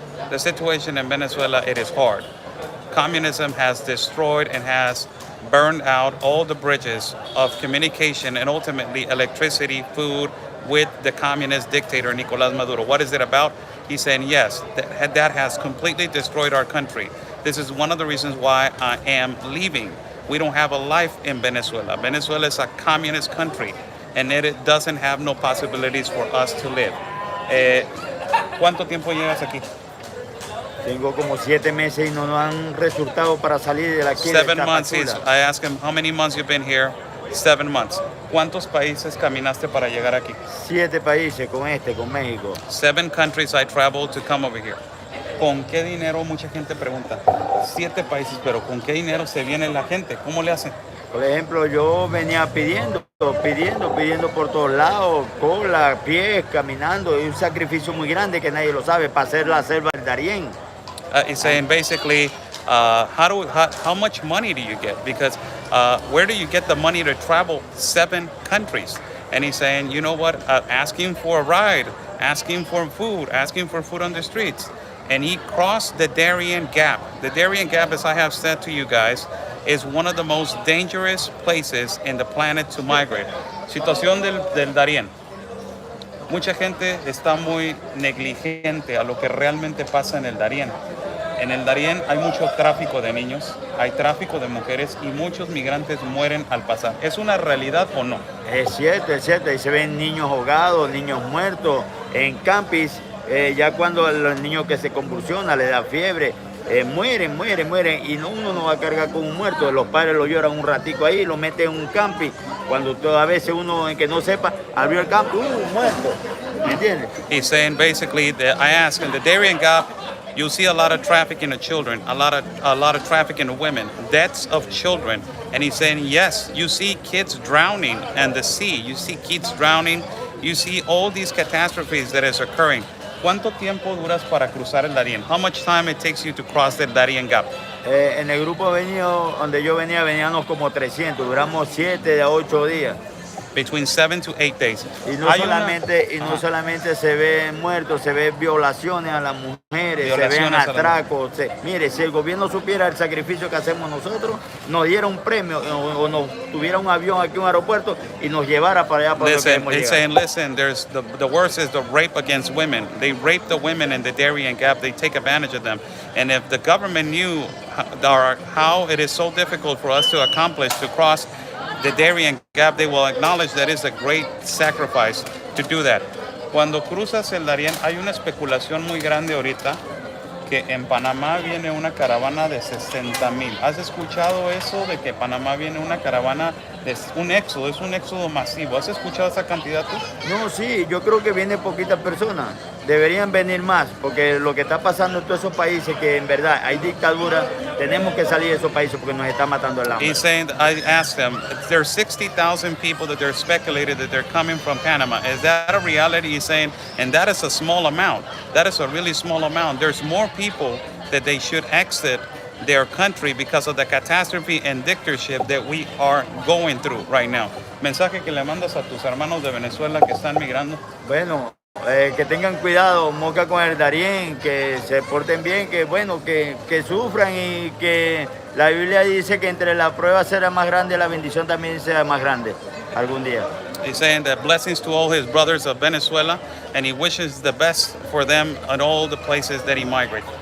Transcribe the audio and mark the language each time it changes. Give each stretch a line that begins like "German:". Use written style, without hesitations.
English: The situation in Venezuela, it is hard. Communism has destroyed and has burned out all the bridges of communication and ultimately electricity, food, with the communist dictator Nicolás Maduro. What is it about? He's saying, yes, that has completely destroyed our country. This is one of the reasons why I am leaving. We don't have a life in Venezuela. Venezuela is a communist country, and it doesn't have no possibilities for us to live.
Spanish: ¿Cuánto tiempo llevas aquí? Tengo como 7 meses y no nos han resultado para salir de aquí.
English: 7 months. I asked him, how many months you've been here? 7 months.
Spanish: ¿Cuántos países caminaste para llegar aquí? 7 países con México.
English: 7 countries I traveled to come over here.
Spanish: ¿Con qué dinero? Mucha gente pregunta. 7 países, pero ¿con qué dinero se viene la gente? ¿Cómo le hacen? Por ejemplo, yo venía pidiendo por todos lados, cola, pies, caminando. Es un sacrificio muy grande que nadie lo sabe para hacer la selva del Darién.
English: He's saying basically, how much money do you get? Because where do you get the money to travel 7 countries? And he's saying, you know what, asking for a ride, asking for food on the streets. And he crossed the Darien Gap. The Darien Gap, as I have said to you guys, is one of the most dangerous places in the planet to migrate.
Spanish: Situación del Darién. Mucha gente está muy negligente a lo que realmente pasa en el Darién. En el Darién hay mucho tráfico de niños, hay tráfico de mujeres y muchos migrantes mueren al pasar. ¿Es una realidad o no? Es cierto, ahí se ven niños ahogados, niños muertos en campis, ya cuando los niños que se convulsionan, le da fiebre, mueren y uno no va a cargar con un muerto, los padres lo lloran un ratico ahí, lo meten en un camping, cuando a veces uno en que no sepa, abrió el camping, muerto, ¿me entiendes?
English: He's saying basically that I asked him, the Darien Gap, you see a lot of trafficking of children, a lot of trafficking of women, deaths of children. And he's saying, yes, you see kids drowning in the sea. You see kids drowning. You see all these catastrophes that is occurring.
Spanish: ¿Cuánto tiempo duras para cruzar el Darién?
English: How much time it takes you to cross the Darien Gap?
Spanish: En el grupo donde yo veníamos como 300, duramos 7 a 8 días.
English: Between 7 to 8 days.
Spanish: Y no solamente se ven muertos, se ven violaciones a las mujeres, se ven atracos. Mire, si el gobierno supiera el sacrificio que hacemos nosotros, nos diera un premio o nos tuviera un avión aquí, un aeropuerto y nos llevara para allá para donde queremos llegar.
English: Saying, listen, there's the worst is the rape against women. They rape the women in the Darien Gap. They take advantage of them. And if the government knew how it is so difficult for us to accomplish to cross the Darien Gap, they will acknowledge that it's a great sacrifice to do that.
Spanish: Cuando cruzas el Darién, hay una especulación muy grande ahorita que en Panamá viene una caravana de 60,000. ¿Has escuchado eso de que Panamá viene una caravana de un éxodo masivo? ¿Has escuchado esa cantidad tú? No, sí, yo creo que vienen poquitas personas. Deberían venir más, porque lo que está pasando en todos esos países, que en verdad hay dictadura, tenemos que salir de esos países porque nos está matando el hambre.
English: He's saying, I asked them, there's 60,000 people that they're speculated that they're coming from Panama. Is that a reality? He's saying, and that is a small amount. That is a really small amount. There's more people that they should exit their country because of the catastrophe and dictatorship that we are going through right now.
Spanish: Mensaje que le mandas a tus hermanos de Venezuela que están migrando. Bueno, que tengan cuidado, Moca con el Darién, que se porten bien, que bueno, que sufran y que la Biblia dice que entre la prueba será más grande, la bendición también será más grande algún día.
English: He's saying that blessings to all his brothers of Venezuela, and he wishes the best for them in all the places that he migrates.